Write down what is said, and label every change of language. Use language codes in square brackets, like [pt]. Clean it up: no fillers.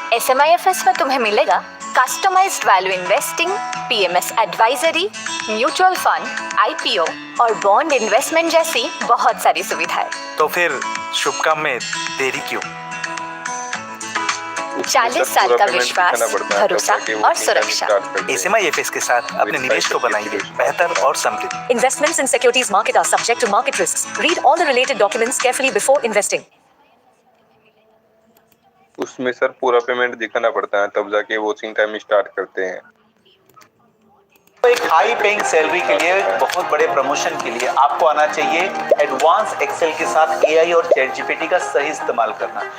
[hi] SMIFS में तुम्हें मिलेगा customised value investing, PMS advisory, mutual fund, IPO और बॉन्ड इन्वेस्टमेंट जैसी बहुत सारी सुविधाएं। तो फिर शुभ काम में देरी क्यों? 40 साल का विश्वास, भरोसा और सुरक्षा। SMIFS के साथ अपने निवेश को बनाइए बेहतर और समृद्ध। [en] Investments in securities market are subject to market risks. Read all the related documents carefully before investing. [hi] उसमें सर पूरा पेमेंट दिखाना पड़ता है, तब जाके वॉचिंग टाइम स्टार्ट करते हैं। एक हाई पेइंग सैलरी के लिए, बहुत बड़े प्रमोशन के लिए आपको आना चाहिए एडवांस एक्सेल के साथ AI और चैट जीपीटी का सही इस्तेमाल करना।